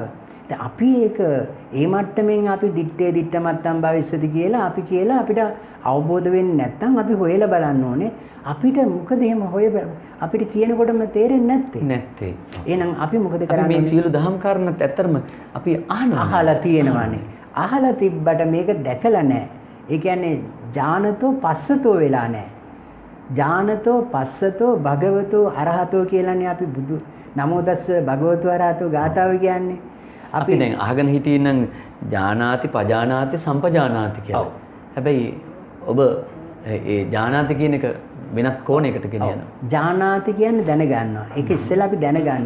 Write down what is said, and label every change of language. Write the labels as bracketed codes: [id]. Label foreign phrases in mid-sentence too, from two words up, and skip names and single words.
[si] දැන් අපි ඒක ඒ මට්ටමින් අපි [pi] දිත්තේ දිත්ත මත්තම් භවිස්සති [si] කියලා අපිට අවබෝධ වෙන්නේ නැත්නම් අපි හොයලා බලන්න ඕනේ. අපිට මොකද එහෙම අපිට කියනකොටම තේරෙන්නේ නැත්තේ. එහෙනම් අපි මොකද කරන්නේ? මේ සියලු දහම් කාරණාත් ඇත්තරම අපි අහලා තියෙනවානේ. අහලා තිබ්බට මේක දැකලා නැහැ. ඒ කියන්නේ [pi] ඥානතෝ පස්සතෝ [si] වෙලා නැහැ. [pi] ඥානතෝ පස්සතෝ භගවතෝ අරහතෝ [si] කියලානේ අපි බුදු [pi] නමෝ තස්ස භගවතු අරහතෝ [si] ගාථාව කියන්නේ. අපි දැන් අහගෙන හිටියේ නම් [pi] ඥානාති පජානාති සම්පජානාති [si] කියලා. හැබැයි ඔබ ඒ ඥානාති කියන එක වෙනත් කෝණයකට ගෙනියනවා. ජානාති කියන්නේ දැනගන්නවා. ඒක ඉස්සෙල්ලා අපි දැනගන්න.